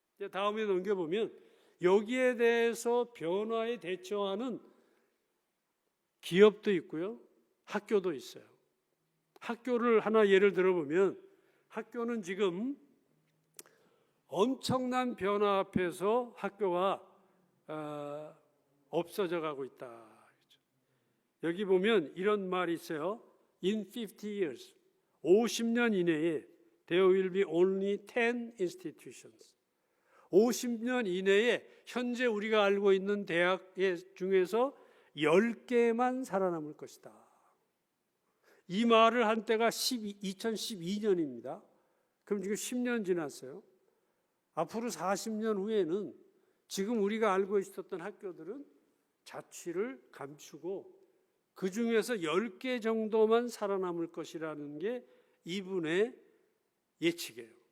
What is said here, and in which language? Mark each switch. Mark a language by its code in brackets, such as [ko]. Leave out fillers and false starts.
[ko] 다음에 넘겨보면 여기에 대해서 변화에 대처하는 기업도 있고요, 학교도 있어요. 학교를 하나 예를 들어보면 학교는 지금 엄청난 변화 앞에서 학교가 없어져 가고 있다. 여기 보면 이런 말이 있어요. [en] In 50 years, [ko] 50년 이내에 [en] there will be only 10 institutions. [ko] 50년 이내에 현재 우리가 알고 있는 대학 중에서 10개만 살아남을 것이다. 이 말을 한 때가 2012년입니다. 그럼 지금 10년 지났어요. 앞으로 40년 후에는 지금 우리가 알고 있었던 학교들은 자취를 감추고 그 중에서 10개 정도만 살아남을 것이라는 게 이분의 예측이에요.